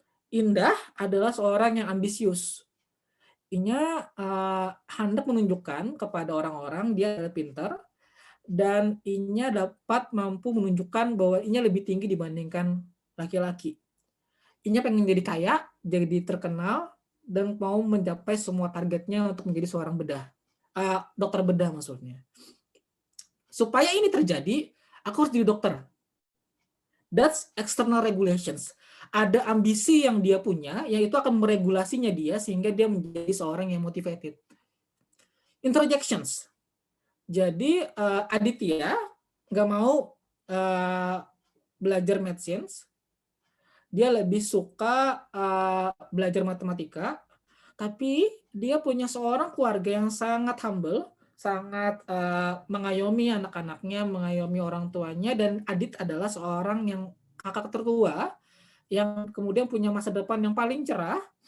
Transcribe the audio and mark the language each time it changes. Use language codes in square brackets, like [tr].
[id] Indah adalah seorang yang ambisius. Inya hendak menunjukkan kepada orang-orang dia adalah pintar dan inya dapat mampu menunjukkan bahwa inya lebih tinggi dibandingkan laki-laki. Inya pengen jadi kaya, jadi terkenal, dan mau mencapai semua targetnya untuk menjadi seorang dokter bedah maksudnya. Supaya ini terjadi, aku harus jadi dokter. [en] That's external regulations. [id] Ada ambisi yang dia punya, yang itu akan meregulasinya dia sehingga dia menjadi seorang yang motivated. Introjections. Jadi Aditya nggak mau belajar medicines, dia lebih suka belajar matematika, tapi dia punya seorang keluarga yang sangat humble, sangat mengayomi anak-anaknya, mengayomi orang tuanya, dan Adit adalah seorang yang kakak tertua, yang kemudian punya masa depan yang paling cerah.